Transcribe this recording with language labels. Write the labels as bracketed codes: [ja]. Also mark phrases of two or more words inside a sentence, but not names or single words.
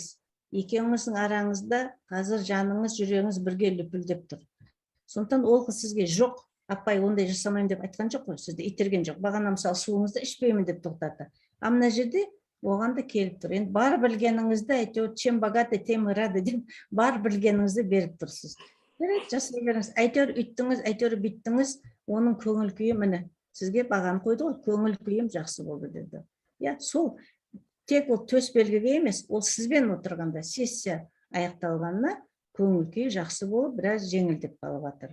[kk] Екеуіңіздің араңызда қазір жаныңыз, жүрегіңіз бірге лүпілдеп тұр. Сондықтан ол қыз сізге жоқ, апай ондай жасамаймын деп айтқан жоқ қой, сізді итерген жоқ. Бағана мысалы суыңызды ішпеймін деп тоқтатты. А мына жерде оған да келіп тұр. Енді бар білгеніңізді әйтеуір [ru] чем богаты, тем и рады [kk] деп бар білгеніңізді беріп тұрсыз. Жасай беріңіз. Әйтеуір үйттіңіз, әйтеуір бүйттіңіз, оның көңіл күйі міне. Сізге бағаны қойды ғой, көңіл күйім жақсы болды деді. Сол тек ол төс белгіге емес, ол сізбен отырғанда сессия аяқталғанына көңіл күйі жақсы болып, біраз жеңілдеп қалып жатыр.